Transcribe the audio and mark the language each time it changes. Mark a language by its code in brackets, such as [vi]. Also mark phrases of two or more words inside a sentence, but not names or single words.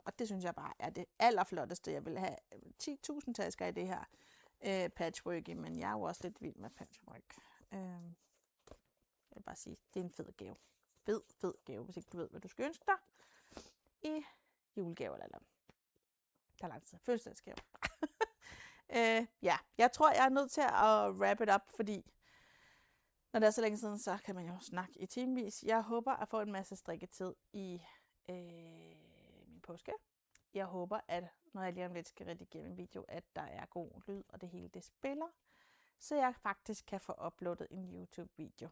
[da] Og det synes jeg bare er det allerflotteste. Jeg vil have 10.000 tasker i det her patchwork, men jeg er jo også lidt vild med patchwork. Jeg vil bare sige, det er en fed gave. Fed gave, hvis ikke du ved, hvad du skal ønske dig i julegave eller der er lang tid. Fødselsdagsgave. Jeg tror, jeg er nødt til at [en] wrap it up, [da] fordi når det er så længe siden, så kan man jo snakke i timevis. Jeg håber at få en masse strikketid i min påske. jeg håber, at når jeg lige om lidt skal redigere min video, at der er god lyd, og det hele det spiller, så jeg faktisk kan få uploadet en YouTube-video.